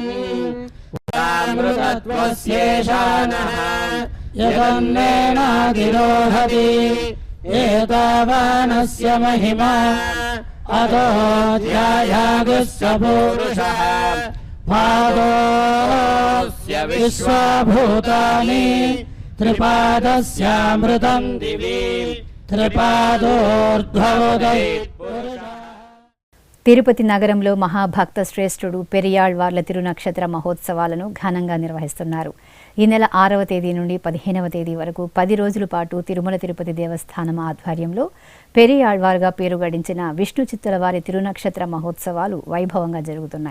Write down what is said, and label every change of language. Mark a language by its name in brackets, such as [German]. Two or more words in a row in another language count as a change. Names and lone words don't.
[Sanskrit] अमृतत्वस्येषानः यदन्नेनाधिरोहति एतावानस्य महिमा अतो ध्यायागुस्य पूरुषः पादोऽस्य विश्वभूतानि त्रिपादस्यामृतं दिवि त्रिपादोर्ध्वोदय [Telugu] తిరుపతి నగరంలో మహాభక్త శ్రేష్ఠుడు పెరియాళ్వార్ల తిరునక్షత్ర మహోత్సవాలను ఘనంగా నిర్వహిస్తున్నారు. ఈ నెల 6వ తేదీ నుండి 15వ తేదీ వరకు 10 రోజుల పాటు తిరుమల తిరుపతి దేవస్థానం ఆధ్వర్యంలో పెరియాళ్వార్గా పేరు గడించిన విష్ణు చిత్తుల వారి తిరునక్షత్ర మహోత్సవాలు వైభవంగా జరుగుతున్నాయి.